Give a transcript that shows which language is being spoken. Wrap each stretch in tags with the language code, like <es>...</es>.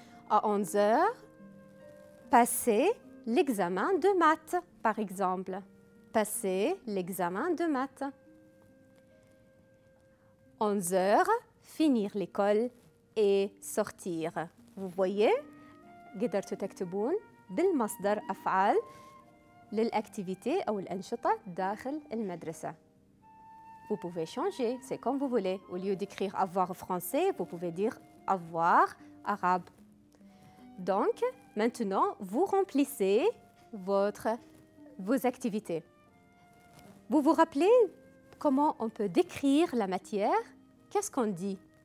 <fr>À 11h, passer l'examen de maths, par exemple. Passer l'examen de maths. 11h, finir l'école et sortir. Vous voyez,</fr> <ar>قدرتوا تكتبون بالمصدر أفعال للأكتيفيتي أو الأنشطة داخل المدرسة.</ar> <fr>Vous pouvez changer, c'est comme vous voulez. Au lieu d'écrire avoir français, vous pouvez dire avoir arabe. Donc, maintenant, vous remplissez vos activités. Vous vous rappelez comment on peut décrire la matière? Qu'est-ce qu'on dit?</fr>